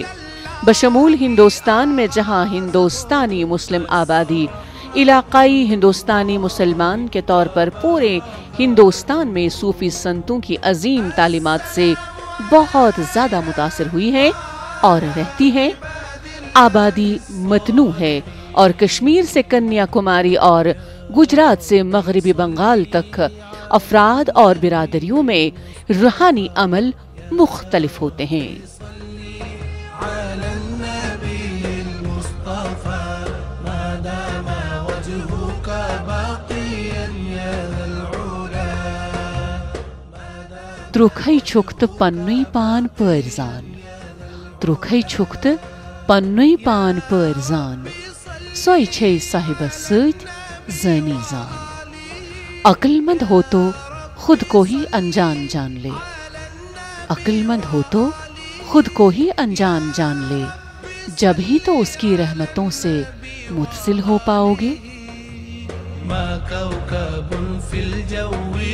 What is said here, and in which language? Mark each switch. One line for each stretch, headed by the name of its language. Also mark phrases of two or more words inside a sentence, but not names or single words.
Urdu: بشمول ہندوستان میں جہاں ہندوستانی مسلم آبادی علاقائی ہندوستانی مسلمان کے طور پر پورے ہندوستان میں صوفی سنتوں کی عظیم تعلیمات سے بہت زیادہ متاثر ہوئی ہے اور رہتی ہے. آبادی متنوع ہے اور کشمیر سے کنیا کماری اور گجرات سے مغربی بنگال تک افراد اور برادریوں میں روحانی عمل مختلف ہوتے ہیں.
Kashmiri: ترکھئی چھکت پنوی پان پرزان، ترکھئی چھکت پنوی پان پرزان، سوئی چھے صاحب سۭتۍ زانی زان.
Urdu: عقل مند ہو تو خود کو ہی انجان جان لے، عقل مند ہو تو خود کو ہی انجان جان لے، جب ہی تو اس کی رحمتوں سے متصل ہو پاؤ گے.
Arabic: ما کوكب في الجو